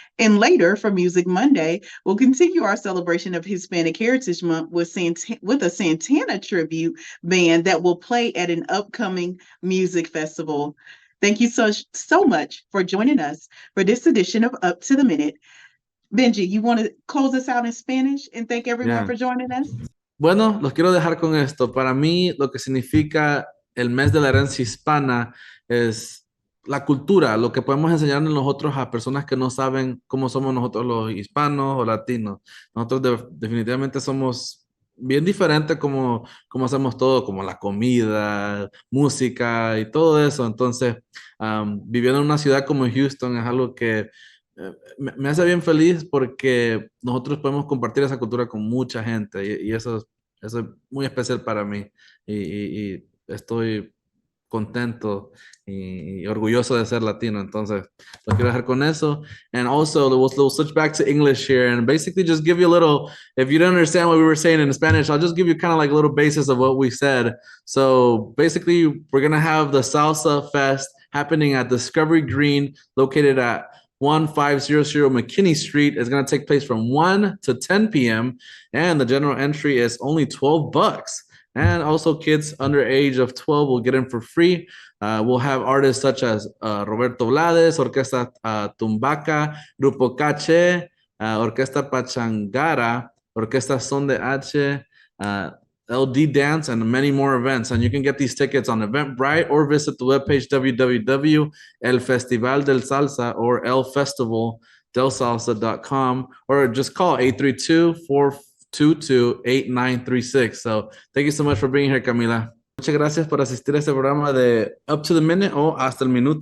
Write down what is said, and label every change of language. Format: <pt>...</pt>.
<en>And later, for Music Monday, we'll continue our celebration of Hispanic Heritage Month with a Santana tribute band that will play at an upcoming music festival. Thank you so much for joining us for this edition of Up to the Minute. Benji, you want to close us out in Spanish and thank everyone for joining us?</en> <es>Bueno, los quiero dejar con esto. Para mí, lo que significa el mes de la herencia hispana es la cultura, lo que podemos enseñarle nosotros a personas que no saben cómo somos nosotros los hispanos o latinos. Nosotros definitivamente somos bien diferentes como hacemos todo, como la comida, música y todo eso. Entonces, viviendo en una ciudad como Houston es algo que me hace bien feliz porque nosotros podemos compartir esa cultura con mucha gente y eso es muy especial para mí y estoy contento y orgulloso de ser latino. Entonces, lo quiero dejar con eso.</es> <en>And also, we'll switch back to English here and basically just give you a little, if you don't understand what we were saying in Spanish, I'll just give you kind of like a little basis of what we said. So basically, we're going to have the Salsa Fest happening at Discovery Green, located at 1500 McKinney Street. Is going to take place from 1 to 10 p.m. and the general entry is only $12. And also kids under age of 12 will get in for free. We'll have artists such as Roberto Blades, Orquesta Tumbaca, Grupo Cache, Orquesta Pachangara, Orquesta Son de H, LD Dance, and many more events. And you can get these tickets on Eventbrite or visit the webpage www.elfestivaldelsalsa or elfestivaldelsalsa.com or just call 832-422-8936. So thank you so much for being here, Camila.</en> <es>Muchas gracias por asistir a este programa de Up to the Minute o Hasta el Minuto.</es>